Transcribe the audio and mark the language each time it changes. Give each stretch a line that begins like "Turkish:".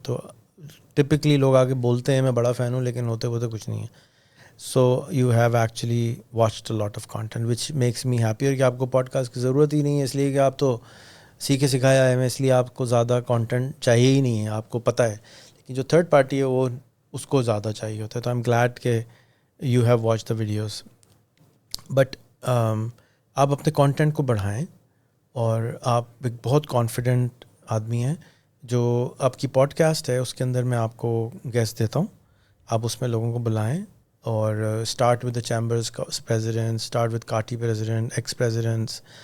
Urdu: تو ٹپکلی لوگ آگے بولتے ہیں میں بڑا فین ہوں, لیکن ہوتے کچھ نہیں ہے.
English: so you have actually watched a lot of content which makes me happier
Urdu: کہ آپ کو پوڈ کاسٹ کی ضرورت ہی نہیں ہے, اس لیے کہ آپ تو سیکھے سکھایا ہے, میں اس لیے آپ کو زیادہ کانٹینٹ چاہیے ہی نہیں ہے, آپ کو پتہ ہے. لیکن جو تھرڈ پارٹی ہے وہ اس کو زیادہ چاہیے ہوتا ہے.
English: تو I am glad کہ you have watch the videos.
Urdu: But آپ اپنے کانٹینٹ کو بڑھائیں, اور آپ ایک بہت کانفیڈنٹ آدمی ہیں. جو آپ کی پوڈ کاسٹ ہے اس کے اندر میں آپ کو گیسٹ دیتا ہوں, آپ اس میں لوگوں کو بلائیں, اور
English: Start with the chambers president, start with KATI president, ex presidents.